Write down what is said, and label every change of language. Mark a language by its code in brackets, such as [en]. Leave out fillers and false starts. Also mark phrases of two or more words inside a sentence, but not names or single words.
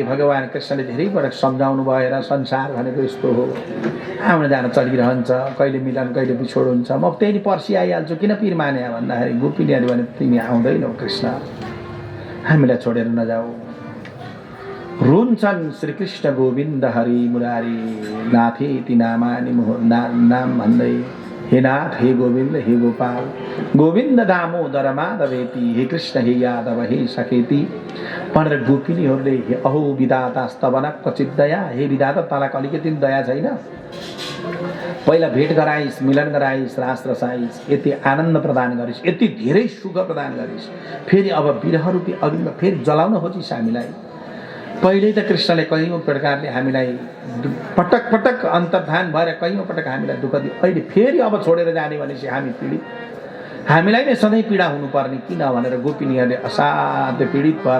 [ne] भगवान् कृष्णले धेरै पटक सम्झाउनु भएर संसार भनेको यस्तो हो, आउन जान चलिरहन्छ, कहिले मिलन कहिले बिछोड हुन्छ, म त्यही पर्सि आइहाल्छु, किन पिर माने भन्दाखेरि गोपिनीहरू भने तिमी आउँदैनौ कृष्ण, हामीलाई छोडेर नजाऊ। रुन्छन् [sa] श्रीकृष्ण गोविन्द हरि मुरारी नाथेति नामानि [ne] नाम भन्दै, हे नाथ, हे गोविन्द, हे गोपाल, [sa] गोविन्द दामोदर माधवेति, हे कृष्ण, हे यादव, हे सखेति [ne] भनेर गोपिनीहरूले [sa] अहो विधाता स्तवन क्वचित दया, [ne] हे विधाता तँलाई अलिकति दया छैन? पहिला भेट गराइस्, मिलन गराइस्, रास रसाइस्, यति आनन्द प्रदान गरिस्, यति धेरै सुख प्रदान गरिस्, फेरि अब विरह रूपी अग्निमा फेरि जलाउन खोजिस् हामीलाई। पहिल्यै त कृष्णले कयौँ प्रकारले हामीलाई पटक पटक अन्तर्धान भएर कयौँ पटक हामीलाई दुःख दियो, अहिले फेरि अब छोडेर जाने भनेपछि हामी पीडित, हामीलाई नै सधैँ पीडा हुनुपर्ने किन भनेर गोपिनीहरूले असाध्य पीडित भएर।